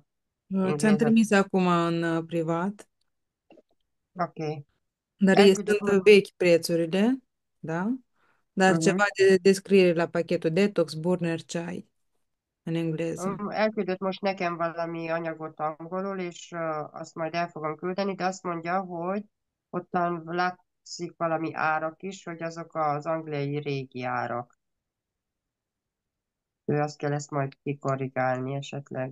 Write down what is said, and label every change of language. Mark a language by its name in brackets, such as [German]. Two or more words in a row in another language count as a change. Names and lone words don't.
[Romanian] Ți-am engleză. trimis acum în privat, Ok. dar sunt vechi prețurile, da? Dar ceva de descriere la pachetul Detox, Burner, Chai în engleză. [Hungarian] Elküldött most nekem valami anyagot angolul, és azt majd el fogom küldeni, de azt mondja, hogy ottan látszik valami árak is, hogy azok az angliai régi árak. Ő azt kell ezt majd kikorrigálni esetleg.